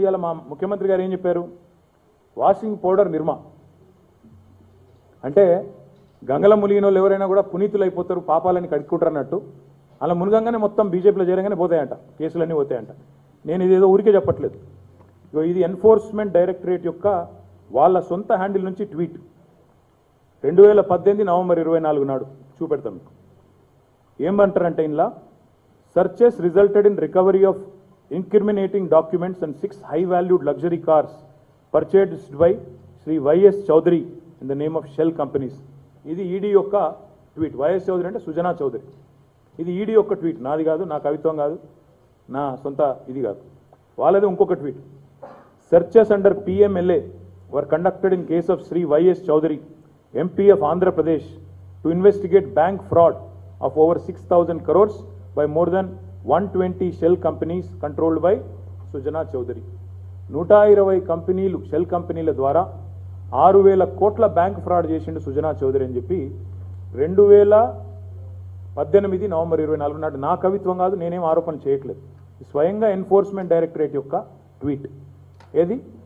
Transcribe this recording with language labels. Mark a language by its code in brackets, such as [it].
[te] ఇవాళ మా ముఖ్యమంత్రి గారు ఏం చెప్పారు? వాషింగ్ పౌడర్ నిర్మా అంటే గంగల ములిగిన వాళ్ళు ఎవరైనా కూడా పునీతులు అయిపోతారు, పాపాలని కడుక్కుంటారు అన్నట్టు. అలా మునగంగానే మొత్తం బీజేపీలో చేరగానే పోతాయంట, కేసులన్నీ పోతాయంట. నేను ఇదేదో ఊరికే చెప్పట్లేదు, ఇది ఎన్ఫోర్స్మెంట్ డైరెక్టరేట్ యొక్క వాళ్ళ సొంత హ్యాండిల్ నుంచి ట్వీట్ 2018 నవంబర్ 24 నాడు చూపెడతాం మీకు. ఏమంటారంటే ఇందులో [en] searches resulted in recovery of incriminating documents and 6 high-valued luxury cars purchased by Sri Y.S. Chaudhary in the name of Shell companies. [te] ఇది ఈడీ యొక్క ట్వీట్. వైఎస్ చౌదరి అంటే సుజనా చౌదరి. ఇది ఈడీ యొక్క ట్వీట్, నాది కాదు, నా కవిత్వం కాదు, నా సొంత ఇది కాదు, వాళ్ళది ఇంకొక tweet. [en] Searches under PMLA were conducted in case of Sri Y.S. Chaudhary, MP of Andhra Pradesh, to investigate bank fraud of over 6,000 crores by more than 120 shell companies controlled by Sujana Chaudhary. [te] 120 కంపెనీలు, shell కంపెనీల ద్వారా 6,000 కోట్ల bank fraud చేసిండు సుజనా చౌదరి అని చెప్పి 2018 November 24 నాడు, నా కవిత్వం కాదు, నేనేం ఆరోపణ చేయట్లేదు, స్వయంగా ఎన్ఫోర్స్మెంట్ డైరెక్టరేట్ యొక్క ట్వీట్. ఏది?